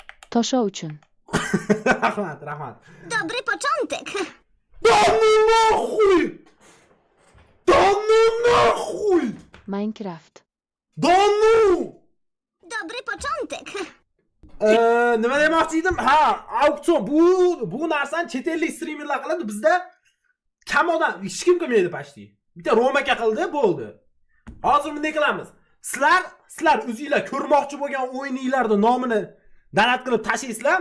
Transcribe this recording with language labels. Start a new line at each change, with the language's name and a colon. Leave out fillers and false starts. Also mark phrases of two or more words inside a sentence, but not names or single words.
Uzbek: Tosho uchun. Rahmat.
Polish: Dobry początek.
Russian: Да ну нахуй! Да ну нахуй! Minecraft. Да ну!
Polish: Dobry początek.
Uzbek: Nima demoqchi edim? Ha, auksion bu narsani chet ellik streamerlar qiladi. Bizda kam odam, hech kim qilmaydi pashti. Bitta Romaka qildi, bo'ldi. Hozir bunday qilamiz. Sizlar o'zingizlar ko'rmoqchi bo'lgan o'yiningizlarning nomini donat qilib tashlaysizlar.